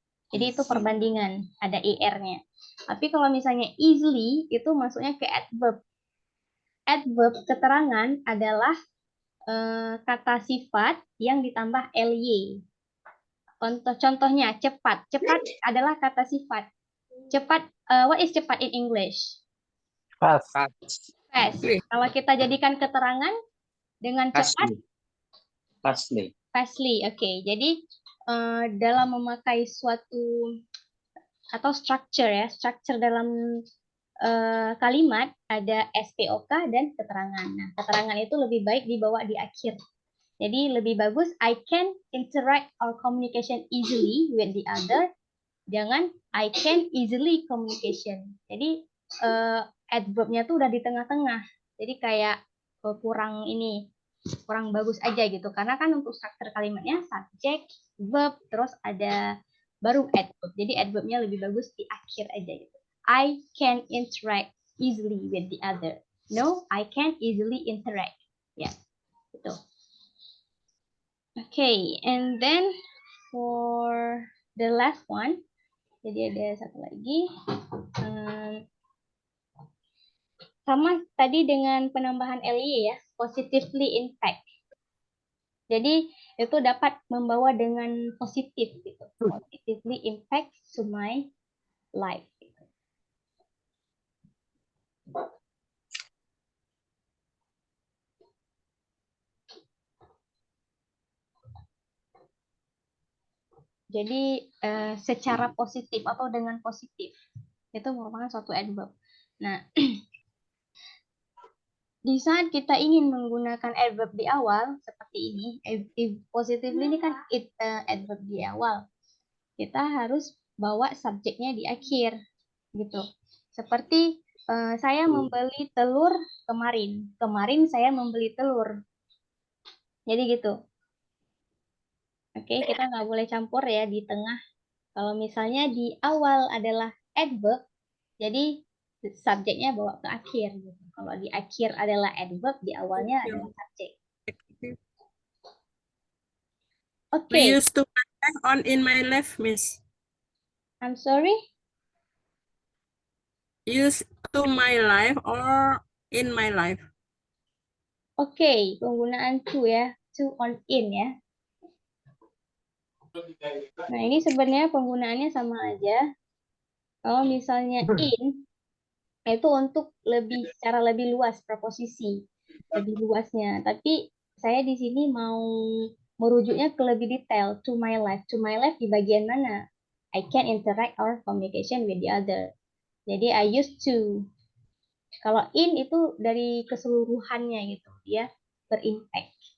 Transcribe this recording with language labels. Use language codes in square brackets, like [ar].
[id] Jadi itu perbandingan, ada er-nya. Tapi kalau misalnya easily, itu masuknya ke adverb. Adverb keterangan adalah kata sifat yang ditambah ly. Contohnya cepat. Cepat adalah kata sifat. [en] Cepat, what is cepat in English? Fast. Fast. [id] Kalau kita jadikan keterangan dengan cepat. Fastly. Oke. Jadi dalam memakai suatu atau structure ya, structure dalam kalimat ada SPOK dan keterangan. Nah, keterangan itu lebih baik dibawa di akhir. Jadi lebih bagus [en] I can interact or communication easily with the other. [id] Jangan [en] I can easily communication. [id] Jadi adverb-nya tuh udah di tengah-tengah. Jadi kayak kurang bagus aja gitu. Karena kan untuk struktur kalimatnya subject, verb, terus ada baru adverb. Jadi adverb-nya lebih bagus di akhir aja gitu. [en] I can interact easily with the other. No, I can easily interact. [id] Ya, gitu. [en] Okay, and then for the last one, [id] jadi ada satu lagi. Sama tadi dengan penambahan ly ya, [en] positively impact. [id] Jadi itu dapat membawa dengan positif gitu. [en] Positively impact to my life. [id] Gitu. Jadi secara positif atau dengan positif itu merupakan suatu adverb. Nah, di saat kita ingin menggunakan adverb di awal seperti ini, positively ini kan adverb di awal. Kita harus bawa subjeknya di akhir, gitu. Seperti saya membeli telur kemarin. Kemarin saya membeli telur. Jadi gitu. Oke, kita nggak boleh campur ya di tengah. Kalau misalnya di awal adalah adverb, jadi subjeknya bawa ke akhir. Gitu. Kalau di akhir adalah adverb, di awalnya adalah subjek. Oke. [en] We used to my life on in my life, Miss. I'm sorry? Use to my life or in my life. [id] Oke, penggunaan to ya. To on in ya. Nah, ini sebenarnya penggunaannya sama aja. Kalau misalnya in, itu untuk secara lebih luas, preposisi. Lebih luasnya. Tapi saya di sini mau merujuknya ke lebih detail. [en] To my life. To my life [id] di bagian mana? [en] I can interact or communication with the other. [id] Jadi [en] I used to. [id] Kalau in itu dari keseluruhannya gitu, dia berimpact.